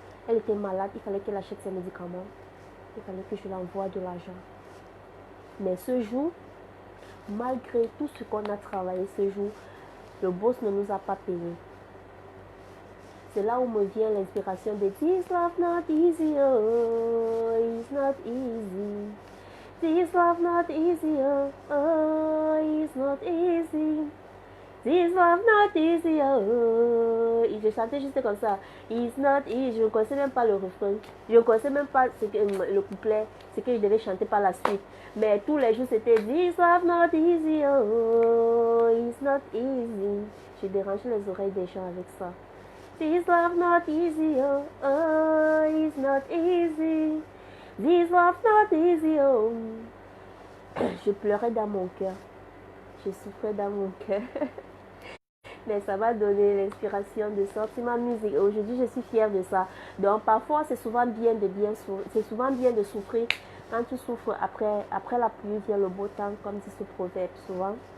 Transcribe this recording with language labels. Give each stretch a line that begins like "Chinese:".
French: Elle était malade, il fallait qu'elle achète ses médicaments. Il fallait que je lui envoie de l'argent. Mais ce jour, malgré tout ce qu'on a travaillé ce jour, le boss ne nous a pas payé. C'est là où me vient l'inspiration de
English: This love not easy, oh, it's not easy. This love not easy, oh, it's not easy. This love not easy, oh.
French: Et je chantais juste comme ça.
English: It's not easy.
French: Je ne connaissais même pas le refrain. Je ne connaissais même pas le couplet, ce que je devais chanter par la suite. Mais tous les jours c'était
English: This love not easy, oh, it's not easy.
French: Je dérangeais les oreilles des gens avec ça.
English: This love not easy, oh, oh, it's not easy. This love not easy, oh.
French: Je pleurais dans mon cœur. Je souffrais dans mon cœur. Mais ça m'a donné l'inspiration de sortir ma musique. Aujourd'hui, je suis fière de ça. Donc, parfois, c'est souvent bien de souffrir. Quand tu souffres, après la pluie vient le beau temps, comme dit ce proverbe souvent.